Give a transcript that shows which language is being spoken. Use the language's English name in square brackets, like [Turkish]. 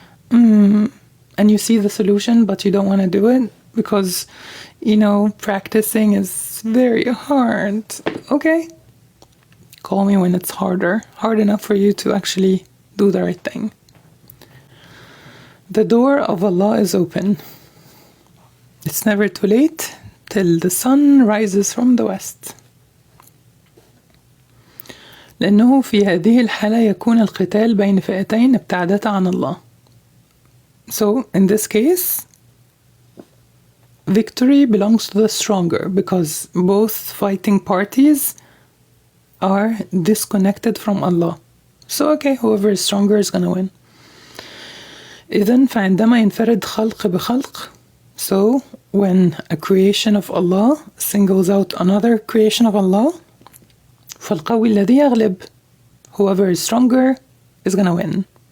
[English] And you see the solution, but you don't want to do it because, practicing is very hard. Okay. Call me when it's hard enough for you to actually do the right thing. The door of Allah is open. It's never too late till the sun rises from the west. [Arabic] لأنه في هذه الحالة يكون القتال بين فئتين ابتعدتا عن الله. [English] So, in this case, victory belongs to the stronger because both fighting parties are disconnected from Allah. So, okay, whoever is stronger is gonna win. [Arabic] إذن فعندما ينفرد خلق بخلق, [English] so when a creation of Allah singles out another creation of Allah, [Arabic] فالقوي الذي يغلب, [English] whoever is stronger is gonna win.